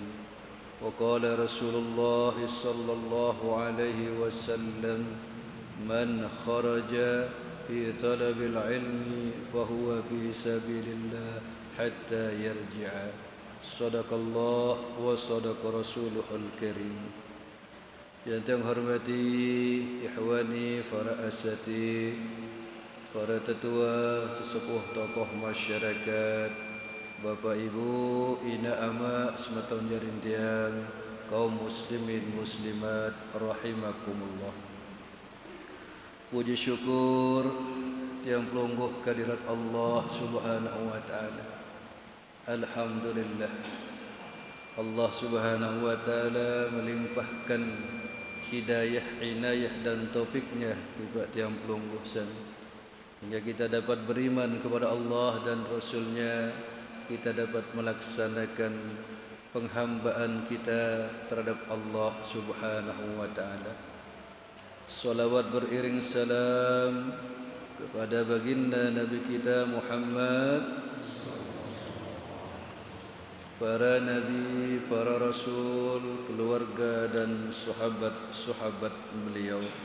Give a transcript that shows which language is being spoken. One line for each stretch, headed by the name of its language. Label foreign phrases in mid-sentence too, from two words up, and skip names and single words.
Arabic: وقال رسول الله صلى الله عليه وسلم: من خرج في طلب العلم فهو في سبيل الله حتى يرجع. صدق الله وصدق رسوله الكريم.
Indonesian: Yang saya hormati ikhwani, para asati, para tetua, sesepuh tokoh masyarakat, Bapak Ibu,
Sasak: ina ama semeton jarintian,
Indonesian: kaum muslimin muslimat rahimakumullah. Puji syukur
Sasak: tiang pelungguh
Indonesian: kehadirat Allah
Arabic: Subhanahu wa taala.
Indonesian: Alhamdulillah, Allah Subhanahu wa taala melimpahkan hidayah, inayah dan taufiknya kepada
Sasak: tiang pelungguh
Indonesian: hingga kita dapat beriman kepada Allah dan Rasulnya, kita dapat melaksanakan penghambaan kita terhadap Allah
Arabic: Subhanahu wa ta'ala.
Indonesian: Salawat beriring salam kepada baginda Nabi kita Muhammad, para nabi, para rasul, keluarga dan sahabat-sahabat beliau.